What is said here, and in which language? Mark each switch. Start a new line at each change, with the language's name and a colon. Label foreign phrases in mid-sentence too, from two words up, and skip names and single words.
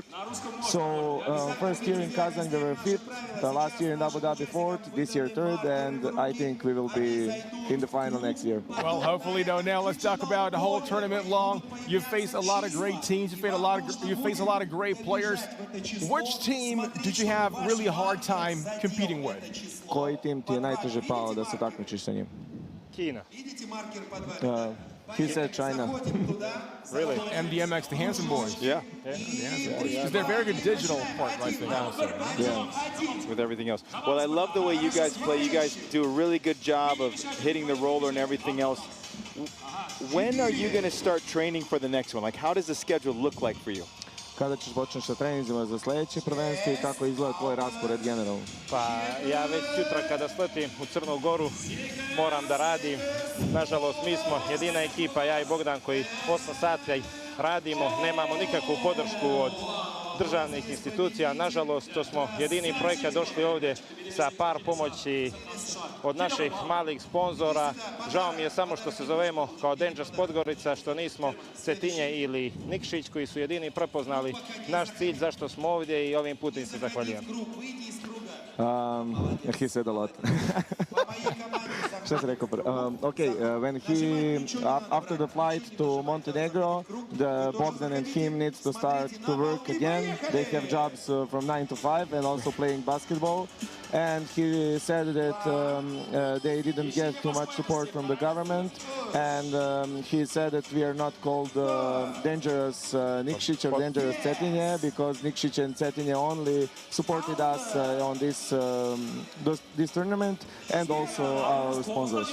English: So first year in Kazan we were 5th, last year in Abu Dhabi 4th, this year 3rd, and I think we will be in the final next year. Well, hopefully, no. Now let's talk about the whole tournament long. You've faced a lot of great teams. You've faced a lot of great players. Which team did you have really a hard time competing with?
Serbian: Koji tim ti je najteže pao da se takmičiš sa njim? Kina.
English: He said China. Really? MDMX, the Handsome Boys. Yeah. Because they're very good digital part, right there. Yeah. With everything else. Well, I love the way you guys play. You guys do a really good job of hitting the roller and everything else. When are you going to start training for the next one? Like, how does the schedule look like for you?
Serbian: Kada ćeš počneš sa treninzima za sljedeće prvenstvo i kako izgleda tvoj raspored generalno? Pa ja već sutra kada sletim u Crnu Goru moram da radim. Nažalost, mi smo jedina ekipa, ja i Bogdan, koji 8 sati radimo, nemamo nikakvu podršku od državnih institucija. Nažalost, to smo jedini projekat došli ovdje sa par pomoći od naših malih sponzora. Žao mi je samo što se zovemo kao Dangerous Podgorica, što nismo Cetinje ili Nikšić, koji su jedini prepoznali naš cilj, zašto smo ovdje, i ovim putem se zahvaljujem.
English: He said a lot.
Serbian: Šta se rekao?
English: Okay, when he after the flight to Montenegro, the Bogdan and him needs to start to work again. They have jobs from 9 to 5 and also playing basketball. And he said that they didn't get too much support from the government, and he said that we are not called Dangerous Nikšić or Dangerous Cetinje, because Nikšić and Cetinje only supported us on this tournament, and also our sponsors.